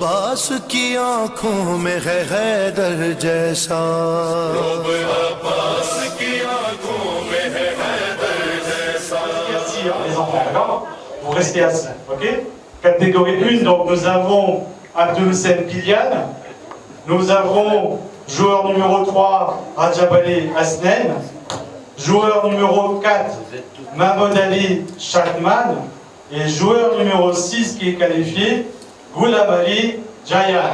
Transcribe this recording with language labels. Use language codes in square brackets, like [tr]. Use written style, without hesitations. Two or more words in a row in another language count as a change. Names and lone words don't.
[hi] अब्बास की आंखों में है हैदर जैसा अब्बास की आंखों में है हैदर जैसा [fr] Merci les enfants, d'accord? Vous restez assis, ok? Catégorie 1, donc nous avons Abdul-Hussein Pilian, nous avons joueur numéro 3, Rajab Ali Asnen, joueur numéro 4, Mahmoud Ali Shakman, et joueur numéro 6 qui est qualifié, Ghulam Ali Jayan.